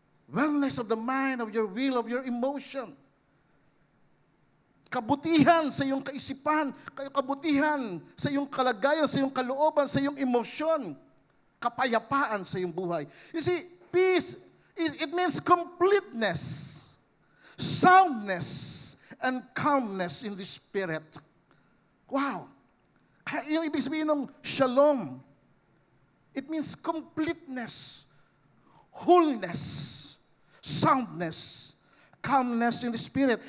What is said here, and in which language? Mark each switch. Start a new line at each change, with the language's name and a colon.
English: Wellness of the mind, of your will, of your emotion.
Filipino: Kabutihan sa iyong kaisipan, kabutihan sa iyong kalagayan, sa iyong kalooban, sa iyong emosyon. Kapayapaan sa iyong buhay.
English: You see, peace, it means completeness, soundness, and calmness in the spirit. Wow!
Filipino: Yung ibig sabihin ng
English: shalom, it means completeness, wholeness, soundness, calmness in the spirit.